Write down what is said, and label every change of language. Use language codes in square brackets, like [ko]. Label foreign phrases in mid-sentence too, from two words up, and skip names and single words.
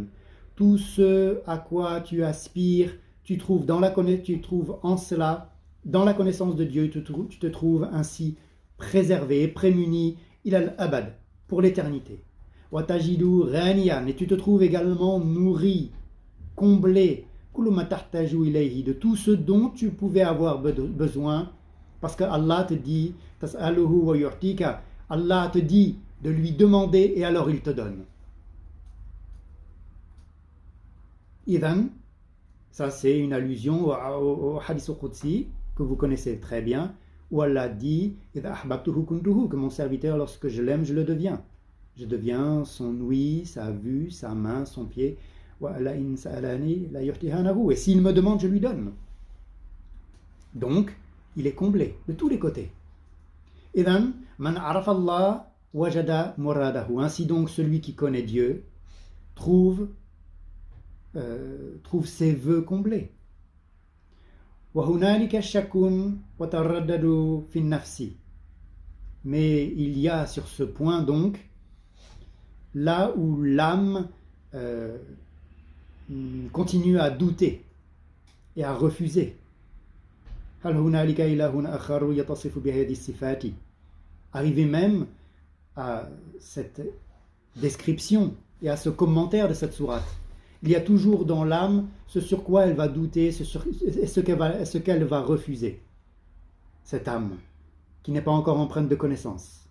[fr] Tout ce à quoi tu aspires, tu trouves en cela, dans la connaissance de Dieu, tu te trouves ainsi préservé, prémuni, [ar] إلى الأبد, [fr] pour l'éternité. [ar] وتجد غنيًا, [fr] et tu te trouves également nourri, comblé, [ar] كل ما تحتاج إليه, [fr] de tout ce dont tu pouvais avoir besoin, parce que Allah te dit, [ar] تسأله ويعطيك, [fr] Allah te dit de lui demander et alors il te donne. Idhan, ça c'est une allusion au [ar] الحديث القدسي [fr] que vous connaissez très bien, où Allah dit [ar] إذا أحببته كنته, [fr] que mon serviteur, lorsque je l'aime, je le deviens. Je deviens son ouïe, sa vue, sa main, son pied. Et s'il me demande, je lui donne. Donc, il est comblé de tous les côtés. [ar] إذن، من عرف الله وجد مراده. [fr] Ainsi donc, celui qui connaît Dieu trouve ses vœux comblés. [ar] وَهُنَالِكَ شَكٌ وَتَرَدَّدُ فِي النَّفْسِ. [fr] Mais il y a sur ce point donc, là où l'âme continue à douter et à refuser. [ar] هَلْ هُنَالِكَ إِلَهٌ آخَرُ يَتَصِفُ بِهَذِهِ الصِّفَاتِ. [fr] Arriver même à cette description et à ce commentaire de cette sourate. Il y a toujours dans l'âme ce sur quoi elle va douter, ce qu'elle va refuser. Cette âme qui n'est pas encore empreinte de connaissance.